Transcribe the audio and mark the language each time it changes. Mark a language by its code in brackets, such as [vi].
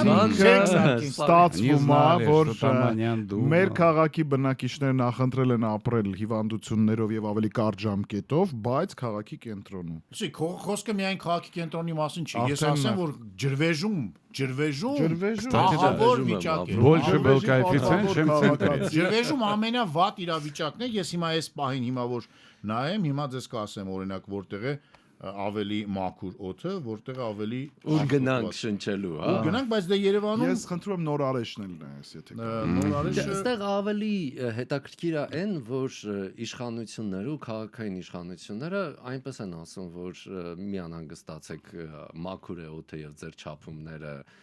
[hy] ստացվում է, որ մեր քաղաքի բնակիչները նախընտրել են ապրել հիվանդություններով եւ ավելի կարճ ժամկետով, բայց քաղաքի կենտրոնում։ Լսի, խոսքը միայն քաղաքի կենտրոնի մասին չի, ես ասեմ, որ ջրվեժում ահավոր վիճակ է։ [ru] Больше был коэффициент, чем в центре. [hy] Ջրվեժում ամենավատ իրավիճակն է, ես հիմա այս պահին հիմա որ նայեմ, հիմա ձեզ կասեմ օրինակ որտեղ է ավելի մաքուր օդը, որտեղ ավելի ուր գնանք շնչելու, հա։ Ուր գնանք, բայց դե Երևանում ես խնդրում եմ նոր արեշն նայես, եթե նոր արեշը այստեղ ավելի հետաքրքիր է այն, որ իշխանությունները ու քաղաքային իշխանությունները այնպես են ասում, որ մի անհանգստացեք մաքուր է օդը եւ ձեր չափումները